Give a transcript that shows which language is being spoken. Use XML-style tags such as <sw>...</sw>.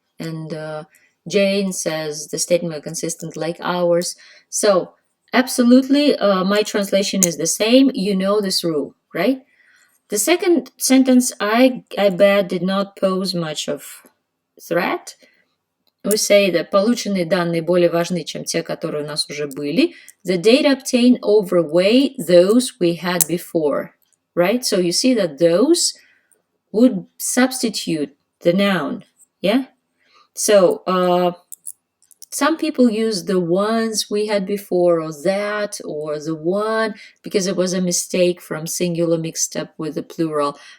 <en>And Jane says the statement were consistent like ours. So, absolutely, my translation is the same. You know this rule, right? The second sentence, I bet, did not pose much of threat. We say that</en> <ru>полученные данные более важны, чем те, которые у нас уже были.</ru> <en>The data obtained overweigh those we had before, right? So you see that those would substitute the noun, yeah? So some people use the ones we had before or that or the one because it was a mistake from singular mixed up with the plural.</en>